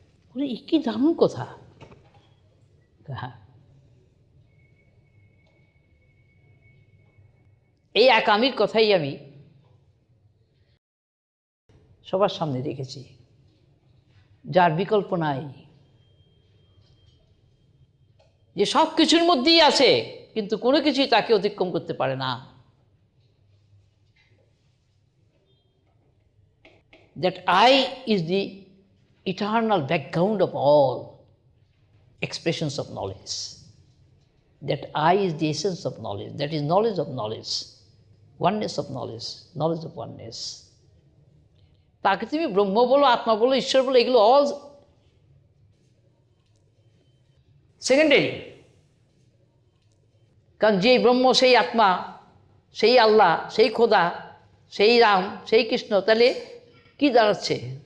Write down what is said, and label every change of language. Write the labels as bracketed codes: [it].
[bn] বলে এ কি দারুণ কথা। হ্যাঁ, এই এক আমির কথাই আমি সবার সামনে রেখেছি, যার বিকল্প নাই, যে সব কিছুর মধ্যেই আছে কিন্তু কোনো কিছুই তাকে অতিক্রম করতে পারে না। [en] That I is the eternal background of all expressions of knowledge. That I is the essence of knowledge. That is knowledge of knowledge. Oneness of knowledge. Knowledge of oneness. [bn] তাকে তুমি ব্রহ্ম বলো, আত্মা বলো, ঈশ্বর বলো, এগুলো অল সেকেন্ডারি। কারণ যেই ব্রহ্ম, সেই আত্মা, সেই আল্লাহ, সেই খোদা, সেই রাম, সেই কৃষ্ণ, তাহলে কি দাঁড়াচ্ছে?